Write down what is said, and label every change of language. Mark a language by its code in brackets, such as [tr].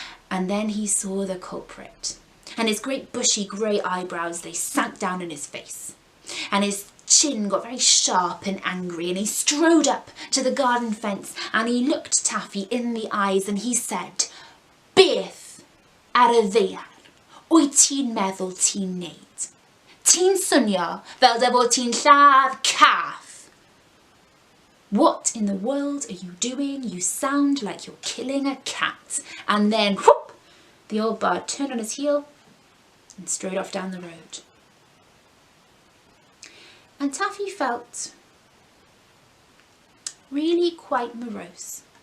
[en] And then he saw the culprit. And his great bushy grey eyebrows, they sank down in his face. And his chin got very sharp and angry. And he strode up to the garden fence and he looked Taffy in the eyes and he said, [cy] "Beth ar y ddaear, wyt ti'n meddwl ti'n neud? Ti'n swnio fel dy fod ti'n lladd cath. [en] What in the world are you doing? You sound like you're killing a cat." And then, whoop, the old bard turned on his heel and strode off down the road. And Taffy felt really quite morose.